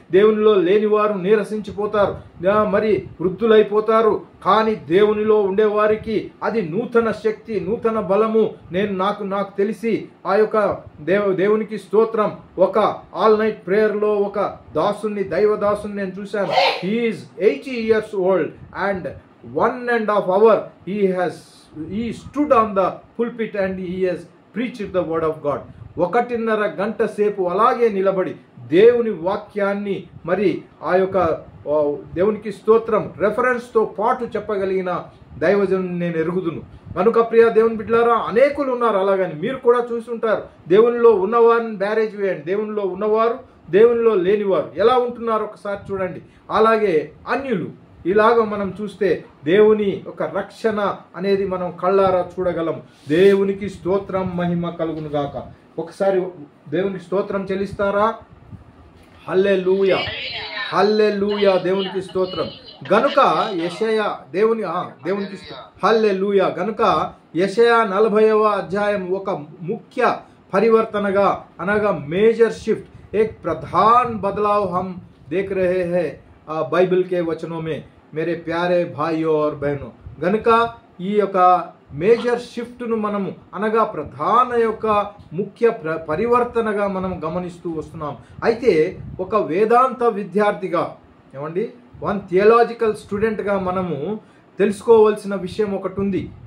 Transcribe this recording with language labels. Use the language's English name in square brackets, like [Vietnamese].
[Telugu] దేవునిలో లేని వారు నీరసించిపోతారు, మరి వృద్ధులైపోతారు. కానీ దేవునిలో ఉండేవారికి అది నూతన శక్తి, నూతన బలము. నాకు తెలిసి ఆ యొక్క దేవునికి స్తోత్రం, ఒక ఆల్ నైట్ ప్రేయర్లో ఒక దైవదాసుని నేను చూశాను. [English] He is 80 years old and 1.5 hours he stood on the pulpit and he has preached the word of God. [Telugu] 1.5 గంట సేపు అలాగే నిలబడి దేవుని వాక్యాన్ని, మరి ఆ యొక్క దేవునికి స్తోత్రం రెఫరెన్స్తో పాటు చెప్పగలిగిన దైవజనుని నేను ఎరుగుదును. కనుక ప్రియ దేవుని బిడ్డలారా, అనేకులు ఉన్నారు అలాగని మీరు కూడా చూస్తుంటారు. దేవునిలో ఉన్నవారిని బ్యారేజ్ వేయండి. దేవునిలో ఉన్నవారు, దేవునిలో లేనివారు ఎలా ఉంటున్నారు ఒకసారి చూడండి. అలాగే అన్యులు, ఇలాగ మనం చూస్తే దేవుని ఒక రక్షణ అనేది మనం కళ్ళారా చూడగలం. దేవునికి స్తోత్రం, మహిమ కలుగును గాక. ఒకసారి దేవునికి స్తోత్రం చెల్లిస్తారా? హల్లెలూయా, హల్లెలూయా, దేవునికి స్తోత్రం. గనుక యెషయా దేవునికి హల్లెలూయా. గనుక యెషయా 40వ అధ్యాయం ఒక ముఖ్య పరివర్తనగా అనగా మేజర్ [Hindi] शिफ्ट, एक प्रधान बदलाव हम देख रहे हैं बाइबल के वचनों में, मेरे प्यारे भाइयों और बहनों. [Telugu] గనుక ఈ యొక్క మేజర్ షిఫ్ట్ను మనము అనగా ప్రధాన యొక్క ముఖ్య పరివర్తనగా మనం గమనిస్తూ వస్తున్నాం. అయితే ఒక వేదాంత విద్యార్థిగా, ఏమండి, వన్ థియలాజికల్ స్టూడెంట్గా మనము తెలుసుకోవాల్సిన విషయం ఒకటి ఉంది.